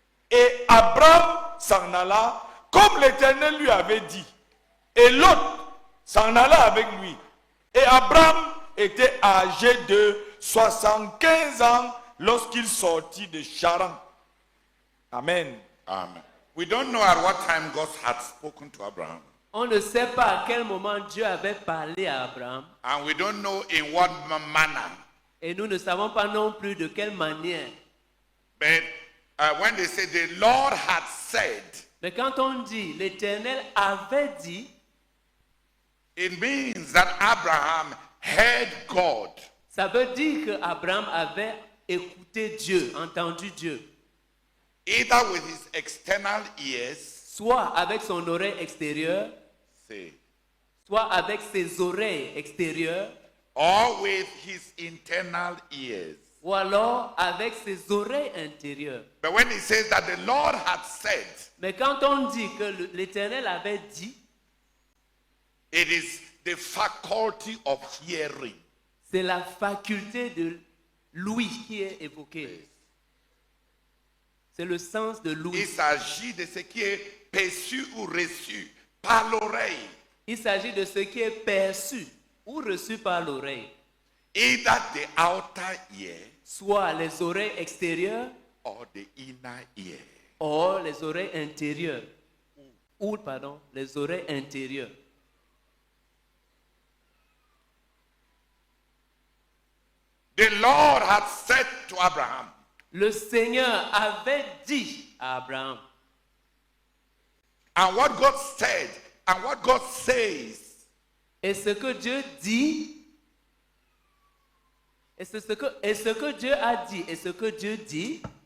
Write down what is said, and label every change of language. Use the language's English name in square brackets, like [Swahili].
[French] Et Abraham s'en alla comme l'Éternel lui avait dit. Et Lot s'en alla avec lui. Et Abraham était âgé de 75 ans lorsqu'il sortit de Charan. Amen. Amen. [English] We don't know at what time God had spoken to Abraham. [French] On ne sait pas à quel moment Dieu avait parlé à Abraham. [English] And we don't know in what manner. [French] Et nous ne savons pas non plus de quelle manière. [English] But when they say the Lord had said, [French] Mais quand on dit l'Éternel avait dit, [English] it means that Abraham heard God. [French] ça veut dire qu'Abraham avait écouté Dieu, entendu Dieu. [English] Either with his external ears, [French] Soit avec son oreille extérieure, [English] say, [French] soit avec ses oreilles extérieures, [English] or with his internal ears. [French] ou alors avec ses oreilles intérieures. [English] But when he says that the Lord had said, [French] Mais quand on dit que l'Éternel avait dit, [English] it is the faculty of hearing. [French] c'est la faculté de l'ouïe qui est évoquée. C'est le sens de Il l'ouïe. s'agit de ce qui est perçu ou reçu par l'oreille. Il s'agit de ce qui est perçu ou reçu par l'oreille. [English] Either the outer ear [French] Soit les oreilles extérieures [English] or the inner ear. [French] ou les oreilles intérieures. Ou, pardon, les oreilles intérieures. [English] The Lord had said to Abraham, [French] Le Seigneur avait dit à Abraham. [English] and what God said, and what God says, [French] Et ce que Dieu dit, et ce que Dieu a dit, et ce que Dieu dit,